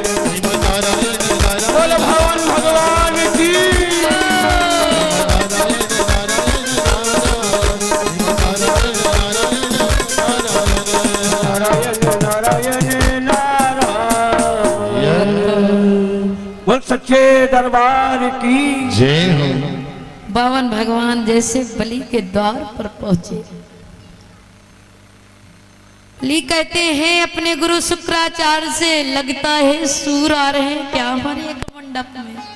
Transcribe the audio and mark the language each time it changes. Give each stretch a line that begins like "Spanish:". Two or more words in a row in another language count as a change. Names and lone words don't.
Hindi: श्रीमन नारायण नारायण बोल भगवान भगवान की, नारायण नारायण नारायण, श्रीमन नारायण नारायण नारायण, नारायण नारायण नारायण। बोल सच्चे दरबार की। जय हो। बावन भगवान जैसे बलि के द्वार पर पहुंचे। बलि कहते हैं अपने गुरु शुक्राचार्य से, लगता है सूर आ रहे हैं क्या हमारे एक मंडप में।